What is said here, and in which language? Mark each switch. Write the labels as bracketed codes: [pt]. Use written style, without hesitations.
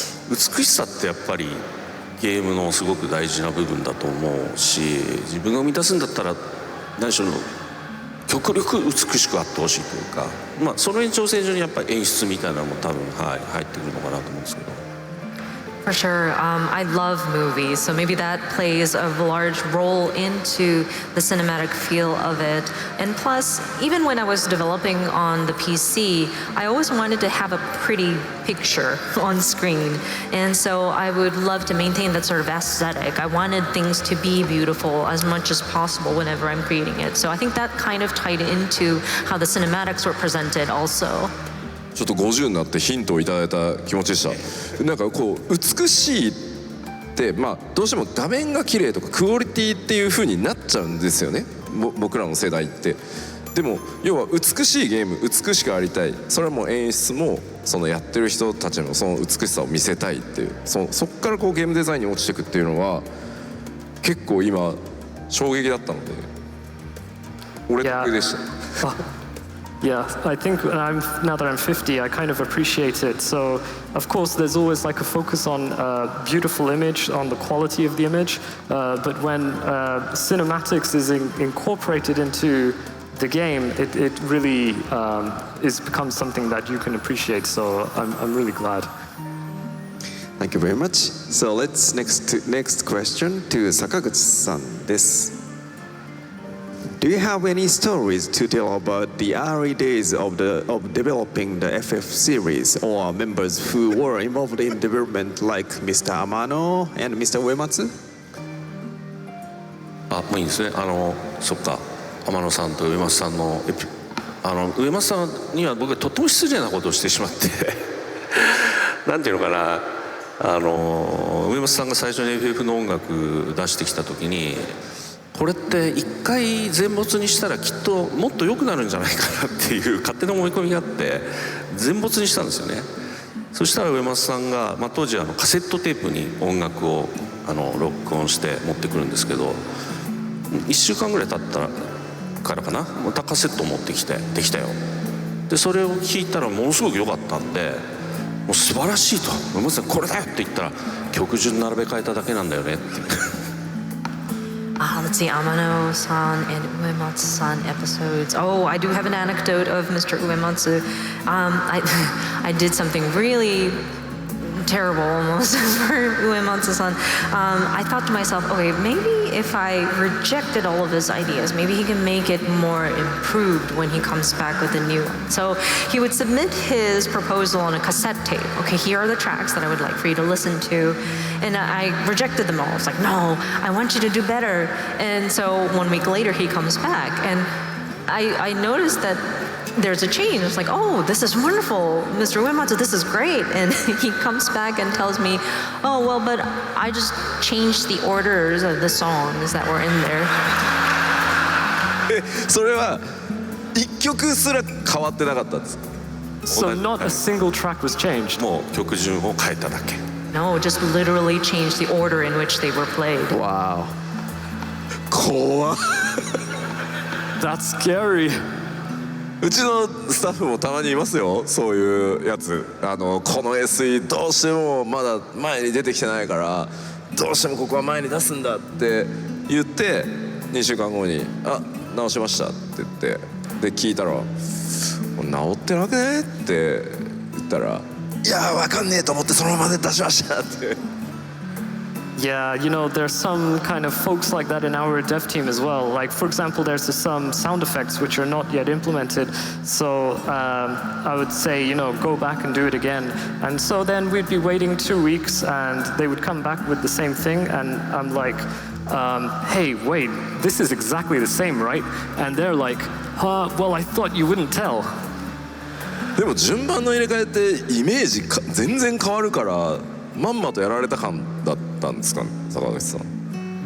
[ja] 美しさってやっぱりゲームのすごく大事な部分だと思うし、自分が生み出すんだったら何しろ極力美しくあってほしいというか、まあその延長線上にやっぱり演出みたいなのも多分、はい、入ってくるのかなと思うんですけど。 [en] For sure. I love movies, so maybe that plays a large role into the cinematic feel of it. And plus, even when I was developing on the PC, I always wanted to have a pretty picture on screen. And so I would love to maintain that sort of aesthetic. I wanted things to be beautiful as much as possible whenever I'm creating it. So I think that kind of tied into how the cinematics were presented also. [ja] ちょっと50になってヒントをいただいた気持ちでした。なんかこう美しいってまあどうしても画面が綺麗とかクオリティっていう風になっちゃうんですよね。僕らの世代って。でも要は美しいゲーム美しくありたい。それはもう演出もそのやってる人たちのその美しさを見せたいっていう。そっからこうゲームデザインに落ちていくっていうのは結構今衝撃だったので。俺得でした。 [en] Yeah, I think now that I'm 50, I kind of appreciate it. So, of course, there's always like a focus on beautiful image, on the quality of the image. But when cinematics is incorporated into the game, it really becomes something that you can appreciate. So I'm really glad. Thank you very much. So let's next question to Sakaguchi-san [ja] です。 [en] Do you have any stories to tell about the early days of developing the FF series or members who were involved in development like Mr. Amano and Mr. Uematsu? [ja] もういいんですね。そっか、天野さんと上松さんの上松さんには僕はとっても失礼なことをしてしまってなんていうのかな、上松さんが最初に FF の音楽出してきた時に。これって一回全没にしたらきっともっと良くなるんじゃないかなっていう勝手な思い込みがあって全没にしたんですよね。そしたら上松さんが、当時カセットテープに音楽を録音して持ってくるんですけど1週間ぐらい経ったからかなまたカセットを持ってきてできたよでそれを聞いたらものすごく良かったんでもう素晴らしいと上松さんこれだよって言ったら曲順並べ替えただけなんだよねって [en] Let's see, Amano-san and Uematsu-san episodes. Oh, I do have an anecdote of Mr. Uematsu. I did something really terrible almost for Uematsu-san. I thought to myself, okay, maybe if I rejected all of his ideas, maybe he can make it more improved when he comes back with a new one. So he would submit his proposal on a cassette tape. Okay, here are the tracks that I would like for you to listen to. And I rejected them all. I was like, no, I want you to do better. And so 1 week later, he comes back. And I noticed that there's a change. It's like, oh, this is wonderful, Mr. Uematsu, this is great. And he comes back and tells me, oh, well, but I just changed the orders of the songs that were in there. [ja] それは一曲すら変わってなかったんです。 [en] So not a single track was changed. [ja] もう曲順を変えただけ。 [en] No, just literally changed the order in which they were played. Wow. [ja] 怖っ。 [en] That's scary. [ja] うちのスタッフもたまにいますよそういうやつこの SE どうしてもまだ前に出てきてないからどうしてもここは前に出すんだって言って2週間後に「あ直しました」って言ってで聞いたら「直ってなくね?」って言ったら「いや分かんねえと思ってそのままで出しました」って。 [en] Yeah, you know, there's some kind of folks like that in our dev team as well. Like, for example, there's some sound effects which are not yet implemented. So I would say, you know, go back and do it again. And so then we'd be waiting 2 weeks and they would come back with the same thing. And I'm like, hey, wait, this is exactly the same, right? And they're like, well, I thought you wouldn't tell. [ja] でも順番の入れ替えってイメージ全然変わるからまんまとやられた感だったんですかね、坂口さん。